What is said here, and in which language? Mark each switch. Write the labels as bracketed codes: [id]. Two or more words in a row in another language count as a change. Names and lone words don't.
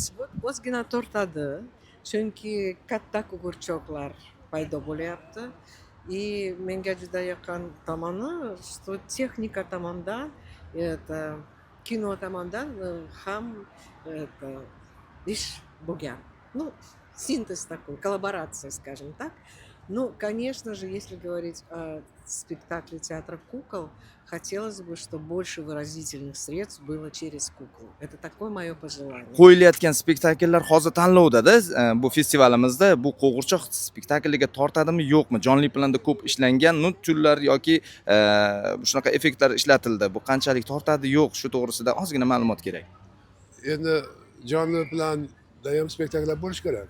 [uz] Ozgina tortadi, chunki katta qo'g'irchoqlar paydo bo'lyapti. И menga juda yaqin tomoni, что texnika tomondan, это kino tomondan ham это ish bo'lgan. [ru] Ну, синтез такой, коллаборация, скажем так. Ну, конечно же, если говорить о спектакле театра кукол, хотелось бы, чтобы больше выразительных средств было через куклу. Это такое мое пожелание. [uz] Qo'yilayotgan spektakllar hozir tanlovda-da, bu festivalimizda bu qo'g'irchoq spektakliga tortadimi, yo'qmi? Jonli planda ko'p ishlangan nutullar yoki shunaqa effektlar ishlatildi. Bu qanchalik tortadi, yo'q, shu to'g'risida ozgina ma'lumot kerak. Endi jonli planda ham spektakllar bo'lishi kerak.